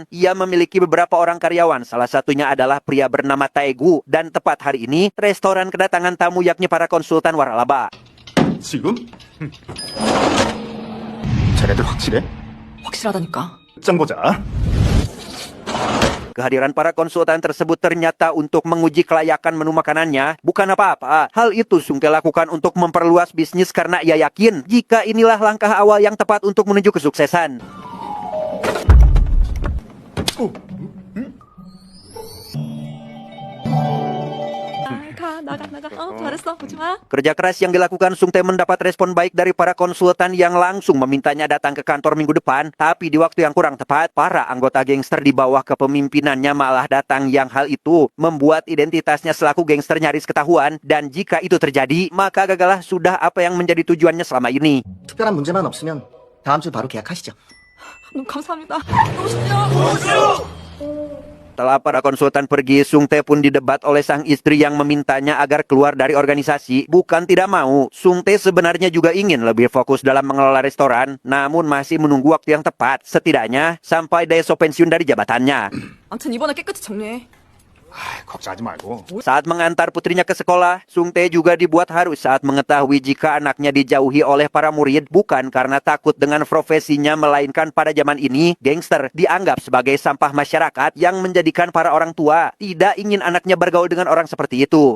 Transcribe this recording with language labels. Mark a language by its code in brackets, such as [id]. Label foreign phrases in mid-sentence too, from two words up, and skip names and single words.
[id] Ia memiliki beberapa orang karyawan, salah satunya adalah pria bernama Taegu, dan tepat hari ini, restoran kedatangan tamu yakni para konsultan waralaba. [ko] 지금? 자네들 확실해? 확실하다니까. 짱 보자. [id] Kehadiran para konsultan tersebut ternyata untuk menguji kelayakan menu makanannya, bukan apa-apa. Hal itu Sung Tae lakukan untuk memperluas bisnis karena ia yakin jika inilah langkah awal yang tepat untuk menuju kesuksesan. [ko] 나가. 잘했어. 보지 마. [id] Kerja keras yang dilakukan Sung Tae mendapat respon baik dari para konsultan yang langsung memintanya datang ke kantor minggu depan. Tapi di waktu yang kurang tepat, para anggota gangster di bawah kepemimpinannya malah datang, yang hal itu membuat identitasnya selaku gangster nyaris ketahuan. Dan jika itu terjadi, maka gagallah sudah apa yang menjadi tujuannya selama ini. [ko] 특별한 문제만 없으면 다음 주 바로 계약하시죠. 너무 감사합니다. 너무 좋네요. [id] Setelah para konsultan pergi, Sung Tae pun didebat oleh sang istri yang memintanya agar keluar dari organisasi. Bukan tidak mau, Sung Tae sebenarnya juga ingin lebih fokus dalam mengelola restoran, namun masih menunggu waktu yang tepat, setidaknya sampai Daeso pensiun dari jabatannya. [ko] 아무튼 이번에 깨끗이 정리해. 걱정하지 말고. [id] Saat mengantar putrinya ke sekolah, Sung Tae juga dibuat haru saat mengetahui jika anaknya dijauhi oleh para murid bukan karena takut dengan profesinya, melainkan pada zaman ini, gangster dianggap sebagai sampah masyarakat yang menjadikan para orang tua tidak ingin anaknya bergaul dengan orang seperti itu.